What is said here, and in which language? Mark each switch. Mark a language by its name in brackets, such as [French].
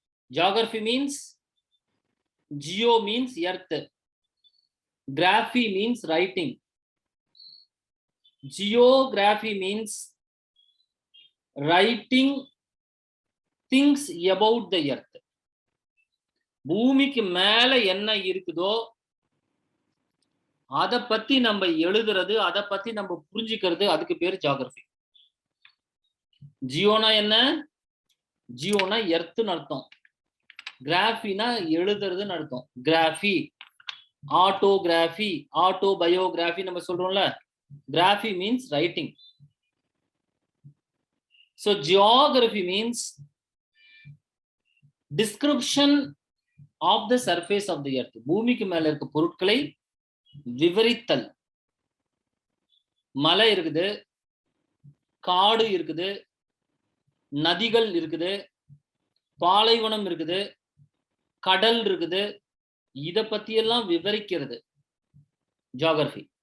[English] Geography means, geo means earth. Graphy means writing. Geography means writing things about the earth. [Tamil] பூமிக்கு மேல என்ன இருக்குதோ அத பத்தி நம்ம எழுதுறது, அத பத்தி நம்ம புரிஞ்சிக்கிறது, அதுக்கு பேரு ஜியோகிராஃபி. ஜியோனா என்ன? ஜியோனா எர்த்னு அர்த்தம். கிராஃபினா எழுதுறதுன்னு அர்த்தம். கிராஃபி, ஆட்டோகிராஃபி, ஆட்டோபயோகிராஃபி நம்ம சொல்றோம்ல. [English] Graphy means writing. So geography means description of the surface of the earth. [Tamil] பூமிக்கு மேல இருக்க பொருட்களை விவரித்தல். மலை இருக்குது, காடு இருக்குது, நதிகள் இருக்குது, பாலைவனம் இருக்குது, கடல் இருக்குது, இத பத்தி எல்லாம் விவரிக்கிறது ஜியோகிராஃபி.